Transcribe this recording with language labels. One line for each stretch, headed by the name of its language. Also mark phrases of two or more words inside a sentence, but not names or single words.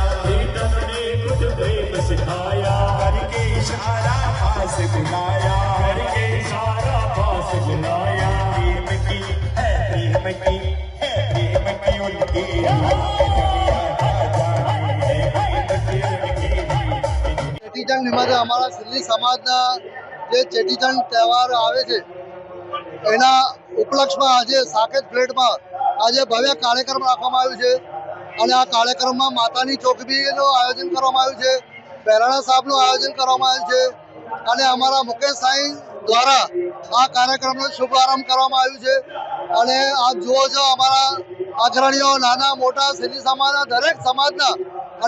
Hindi: तुमने खुद प्रेम सिखाया करके इशारा पास बुलाया करके इशारा पास बुलाया प्रेम की है प्रेम की है प्रेम की उनकी
Gujarati: ચેટીચંડ નિમિત્તે હમારા સિંધી સમાજના જે ચેટીચંડ તહેવાર આવે છે એના ઉપલક્ષ્યમાં આજે સાકેત ફ્લેટમાં આજે ભવ્ય કાર્યક્રમ રાખવામાં આવ્યો છે અને આ કાર્યક્રમમાં માતાની ચોકીનું આયોજન કરવામાં આવ્યું છે। બહેરાણા સાહેબનું આયોજન કરવામાં આવ્યું છે અને અમારા મુકેશ સાંઈ દ્વારા આ કાર્યક્રમનો શુભારંભ કરવામાં આવ્યું છે અને આપ જુઓ છો અમારા અગ્રણીઓ, નાના મોટા સિંધી સમાજના દરેક સમાજના અને